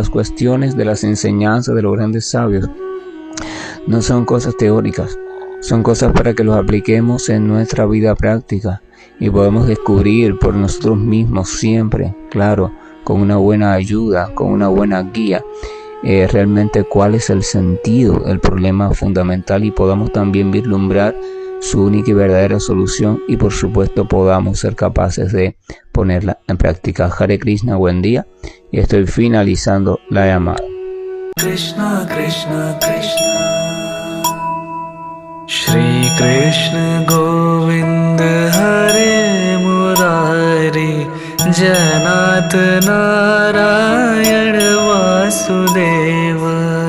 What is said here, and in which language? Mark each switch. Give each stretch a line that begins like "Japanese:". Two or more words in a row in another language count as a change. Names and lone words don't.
Spanish: las cuestiones de las enseñanzas de los grandes sabios no son cosas teóricas, son cosas para que los apliquemos en nuestra vida práctica y podemos descubrir por nosotros mismos siempre, claro, con una buena ayuda, con una buena guía, realmente cuál es el sentido, el problema fundamental, y podamos también vislumbrar su única y verdadera solución, y por supuesto podamos ser capaces de ponerla en práctica.
Sanskrit: हरे कृष्ण,
Spanish: buen día, y estoy finalizando la llamada.
Sanskrit: कृष्ण कृष्ण कृष्ण श्री कृष्ण गोविन्द हरे मुरारे हे नाथ नारायण वासुदेव.